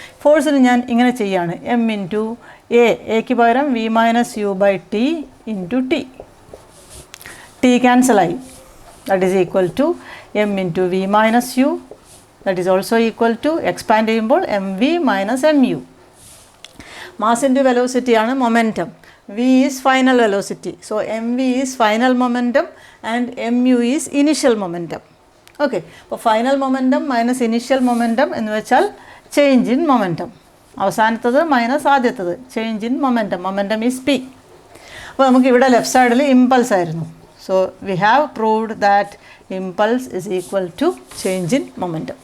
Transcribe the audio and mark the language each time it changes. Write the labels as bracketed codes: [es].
[ml] ഫോഴ്സിന് ഞാൻ ഇങ്ങനെ ചെയ്യാണ്, എം ഇൻറ്റു എക്ക് പകരം V minus U by T into T. T ക്യാൻസലായി, [en] That is equal to m into v minus u, that is also equal to expand ചെയ്യുമ്പോൾ m v minus m u. [ml] Mass into വെലോസിറ്റിയാണ് momentum. [en] V is final velocity. So mv is final momentum and mu is initial momentum. Okay. [ml] അപ്പോൾ final momentum minus initial momentum എന്ന് വെച്ചാൽ change in momentum. അവസാനത്തത് minus ആദ്യത്തത്, change in momentum. Momentum is P. അപ്പോൾ നമുക്ക് ഇവിടെ left സൈഡിൽ impulse ആയിരുന്നു. [en] So we have proved that impulse is equal to change in momentum.